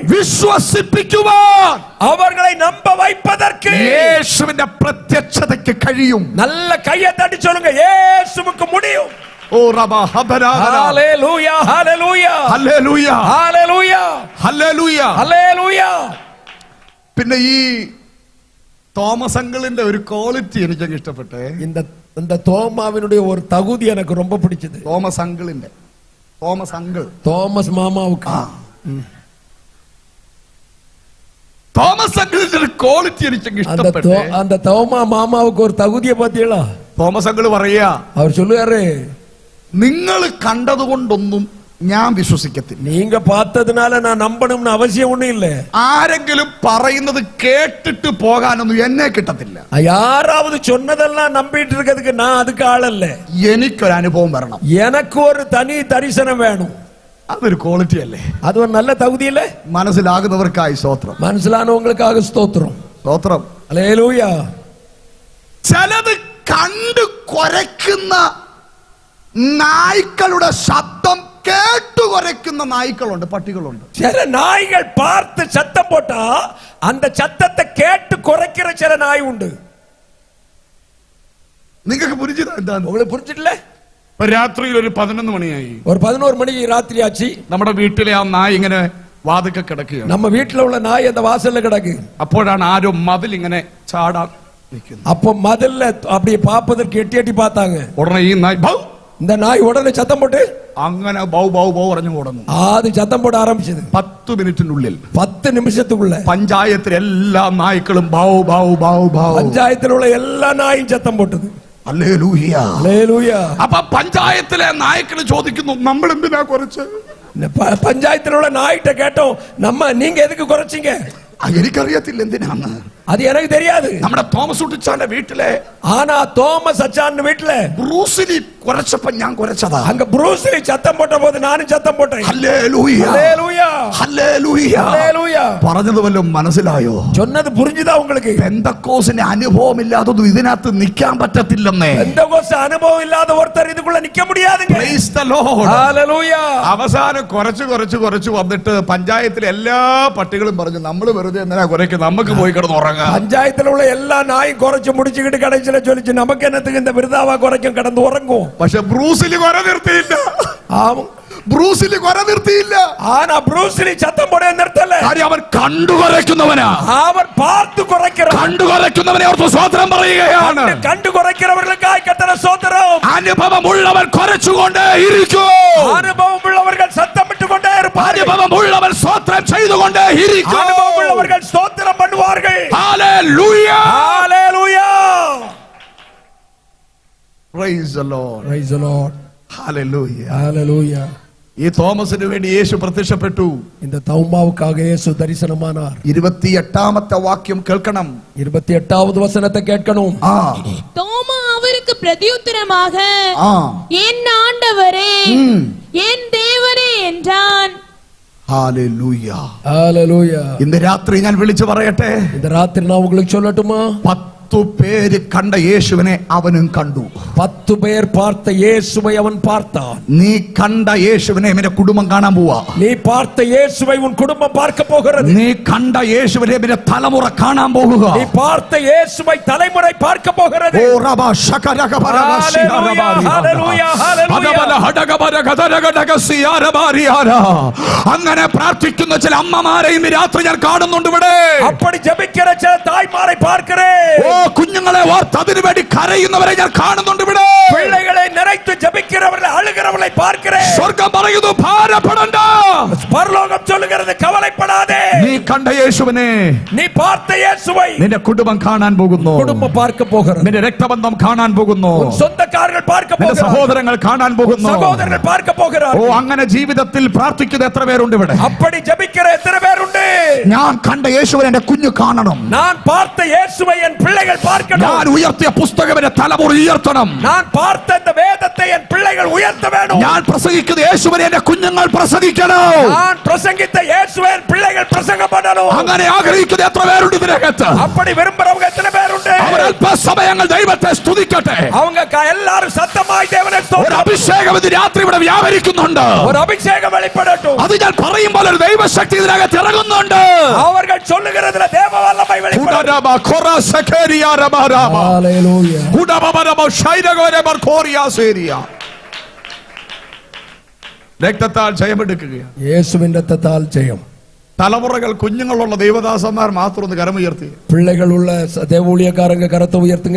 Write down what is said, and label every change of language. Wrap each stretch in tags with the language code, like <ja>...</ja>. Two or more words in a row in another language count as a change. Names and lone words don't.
<ml>വിശ്വസിപ്പിക്കുവാൻ</ml> <ta>அவர்களை நம்ப வைப்பதற்கு</ta> <ml>യേശുവിന്റെ പ്രത്യക്ഷതയ്ക്ക് കഴിയും.</ml> <ta>நல்ல கையை தட்டி சொல்லுங்க, இயேசுவுக்கு முடியும். ഓ റബാ ഹബരാദന. ஹalleluya, ஹalleluya,</ta> <ml>ഹല്ലേലൂയ,</ml> <ta>ஹalleluya,</ta> <ml>ഹല്ലേലൂയ.</ml> <ta>ஹalleluya.</ta> <ml>പിന്നെ ഈ തോമസ് അങ്കിളിന്റെ ഒരു ക്വാളിറ്റി എനിക്ക് ഇഷ്ടപ്പെട്ടെ.</ml> <ta>இந்த தோமாவினுடைய ஒரு தகுதி எனக்கு ரொம்ப பிடிச்சது.</ta> <ml>തോമസ് അങ്കിളിന്റെ, തോമസ് അങ്കിൾ,</ml> <ta>തോമസ് മാമാவுக்கு,</ta> <ml>തോമസ് അങ്കിളിന്റെ ഒരു ക്വാളിറ്റി എനിക്ക് ഇഷ്ടപ്പെട്ടെ.</ml> <ta>அந்த தோமா மாமாவுக்கு ஒரு தகுதியை பாத்தீங்களா?</ta> <ml>തോമസ് അങ്കിൾ പറയാ,</ml> <ta>அவர் சொல்லுவாரு,</ta> <ml>നിങ്ങൾ കണ്ടതുകൊണ്ടൊന്നും ഞാൻ വിശ്വസിക്കത്തില്ല.</ml> <ta>நீங்க பார்த்ததுனால நான் நம்பணும்னு அவசியம் ஒண்ணும் இல்ல.</ta> <ml>ആരെങ്കിലും പറയുന്നത് കേട്ടിട്ട് പോകാനൊന്നും എന്നെ കിട്ടത്തില്ല.</ml> <ta>யாராவது சொன்னதெல்லாம் நம்பிட்டு இருக்கிறதுக்கு நான் அதுக்கு ஆளல்ல.</ta> <ml>എനിക്കൊരു അനുഭവം വരണം.</ml> <ta>எனக்கு ஒரு தனி தரிசனம் வேணும்.</ta> <ml>അതൊരു ക്വാളിറ്റി അല്ലേ?</ml> <ta>அது ஒரு நல்ல தகுதி இல்ல?</ta> <ml>മനസ്സിലാകുന്നവർക്കായി സ്തോത്രം. മനസ്സിലാകുന്നവർക്കാக സ്തോത്രം. സ്തോത്രം. ഹല്ലേലൂയ. ചിലത് കണ്ടു കുരയ്ക്കുന്ന നായ്ക്കളുടെ ശബ്ദം കേട്ടു കുരയ്ക്കുന്ന നായ്ക്കളുണ്ട്, പട്ടികളുണ്ട്. ചില നായ്കൾ</ml> <ta>பார்த்து சத்தம் போட்டா அந்த சத்தத்தை கேட்டு குறைக்கிற சில நாய் உண்டு.</ta> <ml>നിങ്ങൾക്ക് പുരിചിത എന്താണ്?</ml> <ta>உங்களுக்கு புரிஞ்சிடல?</ta> <ml>രാത്രിയിൽ ഒരു 11 മണിയായി.</ml> <ta>ஒரு 11 மணிக்கு ராத்திரி ஆச்சு.</ta> <ml>നമ്മുടെ വീട്ടിലെ ആ നായ ഇങ്ങനെ വാതിൽക്കൽ കിടക്കുകയാണ്.</ml> <ta>நம்ம வீட்டுல உள்ள நாய் அந்த வாசல்ல கிடக்கு.</ta> <ml>അപ്പോഴാണ് ആരോ മതിൽ ഇങ്ങനെ ചാടാൻ നിൽക്കുന്നത്.</ml> <ta>அப்போ மதில்ல அப்படியே பாப்பதற்கு எட்டி எட்டி பார்த்தாங்க.</ta> <ml>ഉടനെ ഈ നായ് ബൗ</ml> <ta>இந்த நாய் உடனே சத்தம் போட்டு</ta> <ml>അങ്ങനെ ബൗ ബൗ ബൗ പറഞ്ഞു ഓടുന്നു.</ml> <ta>அது சத்தம் போட ஆரம்பிச்சது.</ta> <ml>10 മിനിറ്റിനുള്ളിൽ</ml> <ta>10 നിമിഷத்துக்குள்ள</ta> <ml>പഞ്ചായത്തിലെ എല്ലാ നായ്ക്കളും ബൗ ബൗ ബൗ ബൗ</ml> <ta>പഞ്ചായത്തിലുള്ള உள்ள எல்லா நாயும் சத்தம் போட்டது.</ta> <ml>ഹല്ലേലൂയ ഹല്ലേലൂയ. അപ്പൊ പഞ്ചായത്തിലെ നായ്ക്കൾ ചോദിക്കുന്നു, നമ്മൾ എന്തിനാ കുറച്ച്? പഞ്ചായത്തിലുള്ള നായിட்ட കേട്ടോ,</ml> <ta>நீங்க எதுக்கு குறைச்சீங்க?</ta> <ml>എനിക്കറിയത്തില്ല എന്തിനാന്ന്.</ml> <ta>அது எனக்கு தெரியாது.</ta> <ml>നമ്മുടെ തോമസ് ഉട്ടിച്ചാന്റെ വീട്ടിലെ</ml> <ta>ஆனா தோமஸ் அச்சான் வீட்டுல</ta> <ml>ബ്രൂസിലി കുറച്ചപ്പോ ഞാൻ കുറച്ചതാ.</ml> <ta>அங்க ப்ரூஸ்லி சத்தம் போட்ட போது நானும் சத்தம் போட்டேன்.</ta> <ml>ഹല്ലേലൂയ ഹല്ലേലൂയ. ഹല്ലേലൂയ. ഹല്ലേലൂയ. പറഞ്ഞത് വല്ലതും മനസ്സിലായോ?</ml> <ta>சொன்னது புரிஞ்சுதா உங்களுக்கு?</ta> <ml>പെന്തക്കോസിന് അനുഭവമില്ലാത്തതും ഇതിനകത്ത് നിൽക്കാൻ പറ്റത്തില്ലെന്നേ.</ml> <ta>பெந்தகோஸ்து அனுபவம் இல்லாத ஒருத்தர் இதுக்குள்ள நிக்க முடியாதுங்க.</ta> <en>Praise the Lord.</en> <ml>ഹല്ലേലൂയ. അവസാനം കുറച്ച് വന്നിട്ട് പഞ്ചായത്തിലെ എല്ലാ പട്ടികളും പറഞ്ഞു, നമ്മൾ വെറുതെ എന്തിനാ കുറയ്ക്കുന്നത്, നമുക്ക് പോയി കിടന്ന് ഉറങ്ങാം.</ml> <ta>பஞ்சாயத்துல உள்ள எல்லா நாயும் குறைச்சு முடிச்சுக்கிட்டு கடைசியில சொல்லிச்சு, நமக்கு என்னத்துக்கு இந்த விருதாவா குறைக்கும், கிடந்து உறங்கும்.</ta> <ml>പക്ഷെ ബ്രൂസിലി കുര നിർത്തിയില്ല.</ml> <ta>ஆமா,</ta> <ml>ബ്രൂസിലി കുര നിർത്തിയില്ല.</ml> <ta>ஆனா ப்ரூஸ்லி சத்தம் போட நிறுத்தல.</ta> <ml>കാര്യം അവൻ കണ്ടു കുറയ്ക്കുന്നവനാ.</ml> <ta>அவர் பார்த்து குறைக்கிறார்.</ta> <ml>കണ്ടു കുറയ്ക്കുന്നവനെ ഓർത്ത് സ്തോത്രം പറയുകയാണ്.</ml> <ta>கண்டு குறைக்கிறவர்களுக்காய் கர்த்தர் ஸ்தோத்திரம்.</ta> <ml>അനുഭവമുള്ളവൻ കുറച്ചുകൊണ്ടേ ഇരിക്കും.</ml> <ta>அனுபவமுள்ளவர்கள் சத்தமிட்டுக்கொண்டே இருப்பார்கள்.</ta> <ml>അനുഭവമുള്ളവൻ സ്തോത്രം ചെയ്തുകൊണ്ടേ ഇരിക്കും.</ml> <ta>அனுபவமுள்ளவர்கள் ஸ்தோத்திரம் பண்ணுவார்கள்.</ta> <ml>ഹല്ലേലൂയ.</ml> <ta>ஹalleluya.</ta> <en>Praise the Lord. Praise the Lord. Hallelujah. Hallelujah.</en> <ml>ഈ തോമസിന് വേണ്ടി യേശു പ്രത്യക്ഷപ്പെട്ടു.</ml> <ta>இந்த தௌமாவுக்காக இயேசு தரிசனமானார்.</ta> <ml>28ാമത്തെ വാക്യം കേൾക്കണം.</ml> <ta>28வது வசனத்தை கேட்கணும். தோமா அவருக்கு பிரதியுத்தரமாக, என் ஆண்டவரே, என் தேவரே என்றான்.</ta> <en>Hallelujah. Hallelujah.</en> <ml>ഇന്ന് രാത്രി ഞാൻ വിളിച്ചു പറയട്ടെ,</ml> <ta>இந்த ராத்திரி நான் உங்களுக்கு சொல்லட்டுமா?</ta> <ml>10 പേര് കണ്ട യേശുവിനെ അവനും കണ്ടു.</ml> <ta>10 പേർ பார்த்த இயேசுவை அவன் பார்த்தான்.</ta> <ml>നീ കണ്ട യേശുവിനെ നിന്റെ കുടുംബം കാണാൻ പോവാ.</ml> <ta>நீ பார்த்த இயேசுவை உன் குடும்பம் பார்க்க போகிறது.</ta> <ml>നീ കണ്ട യേശുവിനെ നിന്റെ തലമുറ കാണാൻ പോകുക.</ml> <ta>நீ பார்த்த இயேசுவை தலைமுறை பார்க்க போகிறது. ഓ റബ ശകരകബരബ ശിഹരബാരി.</ta> <ml>ഹല്ലേലൂയ. അദബല ഹഡഗബര ഗദരഗഡഗസിയാരബാരിയാര. അങ്ങനെ പ്രാർത്ഥിക്കുന്ന ചില അമ്മമാരെ ഇന്ന് രാത്രി ഞാൻ കാണുന്നുണ്ട് ഇവിടെ.</ml> <ta>அப்படி ஜெபிக்கிற சில தாய்மாரை பார்க்கிறேன்.</ta> <ml>ഓ കുഞ്ഞുങ്ങളെ ഓർത്ത് അതിനു വേണ്ടി കരയുന്നവരെ ഞാൻ കാണുന്നുണ്ട് ഇവിടെ.</ml> <ta>பிள்ளைகளை நினைத்து ஜெபிக்கிறவர்களை அழுகிறவர்களை பார்க்கிறேன்.</ta> <ml>സ്വർഗ്ഗം പറയുന്നു ഭാരപ്പെടണ്ട.</ml> <ta>பரலோகம் சொல்லுகிறது கவலைப்படாதே.</ta> <ml>നീ കണ്ട യേശുവിനെ,</ml> <ta>நீ பார்த்த இயேசுவை</ta> <ml>നിന്റെ കുടുംബം കാണാൻ പോകുന്നു.</ml> <ta>குடும்பம் பார்க்க போகிறது.</ta> <ml>നിന്റെ രക്തബന്ധം കാണാൻ പോകുന്നു.</ml> <ta>உன் சொந்தக்காரர்கள் பார்க்க</ta> <ml>നിന്റെ</ml> <ta>போகிறார்கள்.</ta> <ml>സഹോദരങ്ങൾ കാണാൻ പോകുന്നു.</ml> <ta>சகோதரர்கள் பார்க்க</ta> <ml>ഓ</ml> <ta>போகிறார்கள்.</ta> <ml>അങ്ങനെ ജീവിതത്തിൽ പ്രാർത്ഥിക്കുന്ന എത്ര പേരുണ്ട് ഇവിടെ?</ml> <ta>அப்படி ஜெபிக்கிற எத்தனை பேர் உண்டு?</ta> <ml>ഞാൻ കണ്ട യേശുവിനെ എന്റെ കുഞ്ഞു കാണണം.</ml> <ta>நான் பார்த்த இயேசுவை என் பிள்ளைகள் பார்க்கணும்.</ta> <ml>ഞാൻ ഉയർത്തിയ പുസ്തകം എന്റെ തലമുറ ഉയർത്തണം.</ml> <ta>நான் பார்த்த இந்த வேதத்தை என் பிள்ளைகள் உயர்த்த வேண்டும்.</ta> <ml>ഞാൻ പ്രസംഗിക്കുന്ന യേശുവിനെ എന്റെ കുഞ്ഞുങ്ങൾ പ്രസംഗിക്കണം.</ml> <ta>நான் பிரசங்கித்த இயேசுவை என் பிள்ளைகள் பிரசங்கம் பண்ணணும்.</ta> <ml>അങ്ങനെ ആഗ്രഹിക്കുന്ന എത്ര പേരുണ്ട് ഇതിനകത്ത്?</ml> <ta>அப்படி விரும்புறவங்க எத்தனை பேர் உண்டு?</ta> <ml>അവർ അല്പസമയങ്ങൾ ദൈവത്തെ സ്തുതിക്കട്ടെ.</ml> <ta>அவங்க எல்லாரும் സത്തമായി தேவனை</ta> <ml>ഒരു സ്തോത്രം. അഭിഷേകം ഇത് രാത്രി ഇവിടെ വ്യാപരിക്കുന്നുണ്ട്.</ml> <ta>ஒரு അഭിഷേകം வெளிப்படட்டும்.</ta> <ml>അത് ഞാൻ പറയുമ്പോൾ ഒരു ദൈവശക്തി ഇതിനകത്ത് ഇറങ്ങുന്നുണ്ട്.</ml> <ta>அவர்கள் சொல்லுகிறதுல தேவ வல்லமை வெளிப்படும்.</ta> <ml>ഹല്ലേലൂയ. രക്തത്താൽ ജയമെടുക്കുകയാണ്. യേശുവിൻ രക്തത്താൽ ജയം. തലമുറകൾ കുഞ്ഞുങ്ങളുള്ള ദൈവദാസന്മാർ മാത്രം ഒന്ന് കരമുയർത്തി.</ml> <ta>பிள்ளைகளுள்ள தேவூழியக்காரங்க கரத்தை உயர்த்துங்க.</ta>